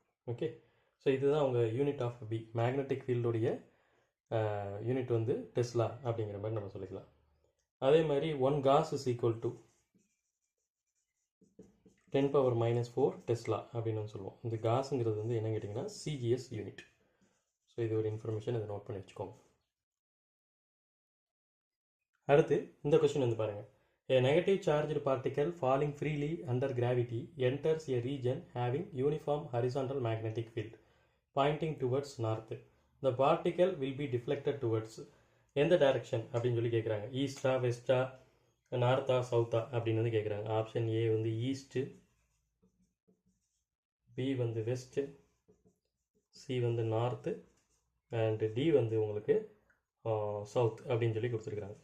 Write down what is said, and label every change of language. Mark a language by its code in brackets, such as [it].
[ta] Okay, so இதுதான் அவங்க unit of B. Magnetic ஃபீல்டுடைய unit வந்து டெஸ்லா அப்படிங்கிற மாதிரி நம்ம சொல்லிக்கலாம். [en] அதே மாதிரி 1 gauss is equal to 10⁻⁻4 tesla [ta] அப்படின்னு சொல்லுவோம். இந்த காஸுங்கிறது வந்து என்ன கேட்டிங்கன்னா சிஜிஎஸ் யூனிட். ஸோ இது ஒரு இன்ஃபர்மேஷன், இதை நோட் பண்ணி வச்சுக்கோங்க. அடுத்து இந்த கொஸ்டின் வந்து பாருங்கள், [en] a negative charged particle falling freely under gravity enters a region having uniform horizontal magnetic field pointing towards north. The particle will be deflected towards [ta] எந்த டைரக்ஷன் அப்படின்னு சொல்லி கேட்குறாங்க, ஈஸ்டா வெஸ்டா நார்த்தா சவுத்தா அப்படின்னு வந்து கேட்குறாங்க. ஆப்ஷன் ஏ வந்து ஈஸ்ட்டு, பி வந்து west, C வந்து நார்த்து, அண்ட் டி வந்து உங்களுக்கு சவுத் அப்படின்னு சொல்லி கொடுத்துருக்குறாங்க.